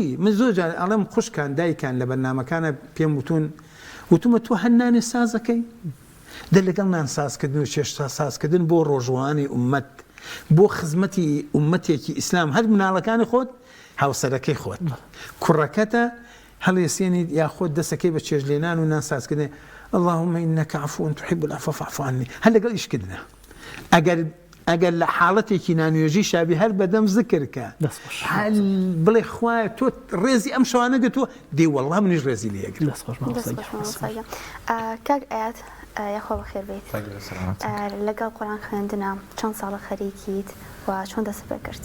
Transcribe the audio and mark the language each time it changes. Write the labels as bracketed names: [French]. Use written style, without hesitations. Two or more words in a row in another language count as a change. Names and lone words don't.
[Central Kurdish] من زۆر جار ئەڵێم خوشکان دایکان لە بەرنامەکانە پێم وتومە تۆ هەنانی سازەکەی دە لەگەڵ نان سازکردن و چێشتا سازکردن بۆ ڕۆژوانی ئومەت بۆ خزمەتی ئومەتێکی ئیسلام هەر مناڵەکانی خۆت هاوسەرەکەی خۆت کوڕەکەتە هەڵێسێنی یاخۆت دەسەکەی بە چێژلێنان و نان سازکردن [Arabic] اللهم إنك عفو تحب العفو فاعف عني [Central Kurdish] هل لەگەڵ ئیشکردنە ئەگەر لە حاڵەتێکی نانوێژی شابی هەر بەدەم ذکرکە هەل بڵێ خوایە تۆ ڕێزی ئەم شەوانە گرتووە دێ وەڵڵا منیش ڕێزی لێگرم کاک ئاەت یاخۆ بەخێر بێت لەگەڵ قورئان خوێندنە چەند ساڵە خەریکیت و چۆن دەست پێ کرد